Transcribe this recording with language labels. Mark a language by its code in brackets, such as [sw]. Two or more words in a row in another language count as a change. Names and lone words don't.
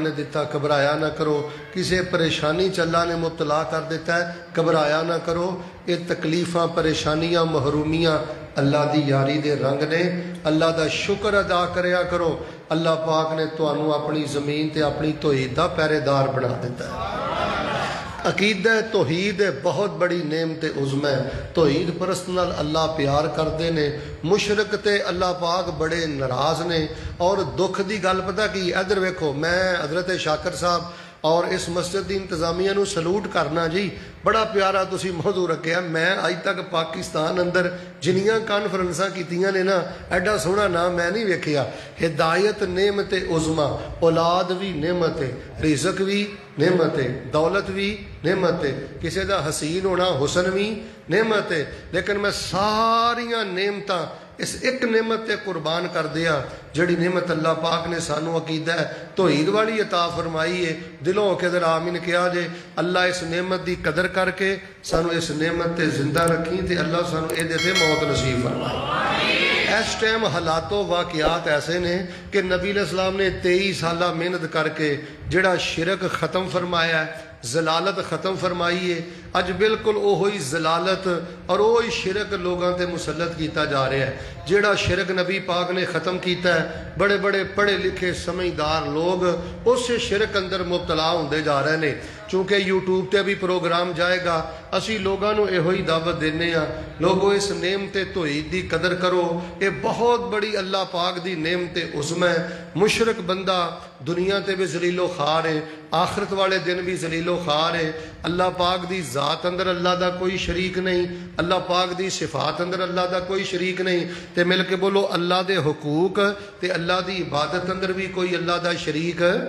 [pa] نے دیتا گھبرایا نہ کرو کسے پریشانی چ اللہ نے مبتلا کر دیتا ہے گھبرایا نہ کرو یہ تکلیفاں پریشانیاں محرومیاں اللہ دی یاری دے رنگ نے اللہ دا شکر ادا کریا کرو اللہ پاک نے تانوں اپنی زمین تے اپنی توحید دا پہرے دار بنا دیتا ہے عقیدہ توحید بہت بڑی نعمت عظم ہے توحید پرست نال اللہ پیار کردے نے مشرک تے اللہ پاک بڑے ناراض نے اور دکھ دی گل پتہ کی ادھر ویکھو میں حضرت شاکر صاحب اور اس مسجد دی انتظامیہ نو سلوٹ کرنا جی بڑا پیارا تسی موضوع رکھیا میں اج تک پاکستان اندر جنیاں کانفرنساں کیتیاں نے نا ایڈا سونا نام میں نہیں ویکھیا ہدایت نعمت عظما اولاد بھی نعمت ہے رزق بھی نعمت ہے دولت بھی نعمت ہے کسی دا حسین ہونا حسن بھی نعمت ہے لیکن میں ساریاں نعمتاں اس ایک نعمت تے قربان کر دیا جڑی نعمت اللہ پاک نے سانو عقیدہ ہے توحید والی عطا فرمائی ہے دلوں کے در آمین کیا جے اللہ اس نعمت دی قدر کر کے سانو اس نعمت تے زندہ رکھیں تے اللہ سانو اے دیتے موت نصیب فرمائے اس ٹائم حالات و واقعات ایسے نے کہ نبی علیہ السلام نے 23 سالہ محنت کر کے جڑا شرک ختم فرمایا ہے ضلالت ختم فرمائی ہے اج بالکل اوہی ضلالت اور اوہی شرک لوگاں تے مسلط کیتا جا رہا ہے جیڑا شرک نبی پاک نے ختم کیتا ہے بڑے بڑے پڑھے لکھے سمجھدار لوگ اس شرک اندر مبتلا ہوندے جا رہے نے چونکہ یوٹیوب تے بھی پروگرام جائے گا اسی لوگاں نو ایہی دعوت دینے ہاں لوگو اس نعمت توحید دی قدر کرو یہ بہت بڑی اللہ پاک دی نعمت عظم ہے مشرک بندہ دنیا تے بھی ذلیل و خوار ہے آخرت والے دن بھی ذلیل و خوار ہے اللہ پاک دی ذات اندر اللہ دا کوئی شریک نہیں اللہ پاک دی صفات اندر اللہ دا کوئی شریک نہیں تے مل کے بولو اللہ دے حقوق تے اللہ دی عبادت اندر بھی کوئی اللہ دا شریک